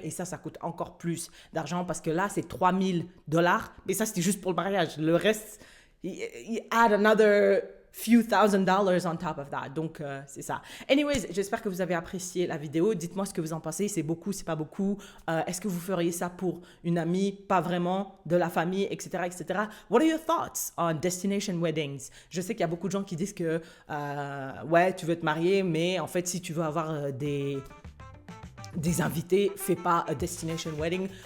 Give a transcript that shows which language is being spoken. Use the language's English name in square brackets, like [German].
[French] Et ça coûte encore plus d'argent parce que là, c'est 3000 $. Mais ça, c'était juste pour le mariage. Le reste, [English] you add another few $1,000s on top of that. [French] Donc, c'est ça. Anyways, j'espère que vous avez apprécié la vidéo. Dites-moi ce que vous en pensez. C'est beaucoup, c'est pas beaucoup. Est-ce que vous feriez ça pour une amie? Pas vraiment. De la famille, etc., etc. [English] What are your thoughts on destination weddings? [French] Je sais qu'il y a beaucoup de gens qui disent que, ouais, tu veux te marier, mais en fait, si tu veux avoir des invités, fais pas [English] a destination wedding.